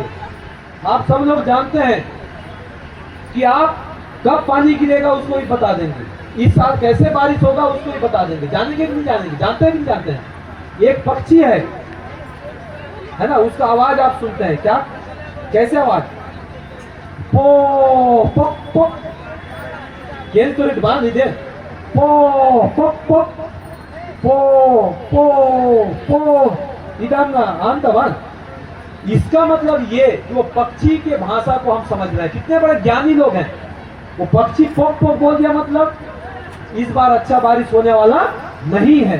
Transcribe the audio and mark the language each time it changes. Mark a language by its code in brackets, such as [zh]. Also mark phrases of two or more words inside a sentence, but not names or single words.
[hi] आप सब लोग जानते हैं कि आप कब पानी गिरेगा उसको भी बता देंगे, इस साल कैसे बारिश होगा उसको भी बता देंगे। जानेंगे कि नहीं जानेंगे? जानते हैं कि नहीं जानते हैं? एक पक्षी है ना, उसका आवाज आप सुनते हैं क्या? कैसे आवाज? पो पो पो केन तो रेट बांध दे, पो पो पो पो पो पो इधर ना अंत बांध। इसका मतलब ये कि वो पक्षी के भाषा को हम समझ रहे हैं। कितने बड़े ज्ञानी लोग हैं। वो पक्षी पोक पोक बोल दिया मतलब इस बार अच्छा बारिश होने वाला नहीं है।